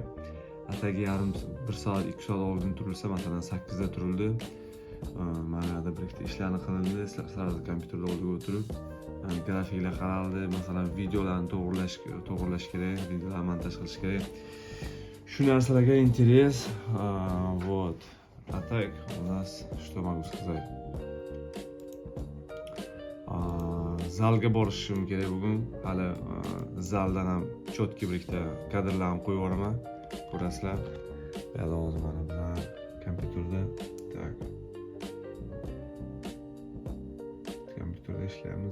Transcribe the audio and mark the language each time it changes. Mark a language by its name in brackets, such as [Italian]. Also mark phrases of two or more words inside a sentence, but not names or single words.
[Uzbek] Atagi 1 soat, 2 soat oldin turilsa, masalan 8 da turildi. Mana da bir ikkita ishlarni qilindi, sirada kompyuterda oldiga o'tirib, grafiklar qaraldi, masalan videolarni to'g'irlash kerak, videolarni montaj qilish kerak. Shu narsalarga interes. [Russian] Вот. А так, у нас, что могу сказать? [Uzbek] Zalga borishim kerak bugun. Hali zaldan ham chotki bir ikkita kadrlarni qo'yib yuboraman. Ko'rasizlar. Yana hozir mana bilan kompyuterda, tak. Kompyuterda ishlaymiz.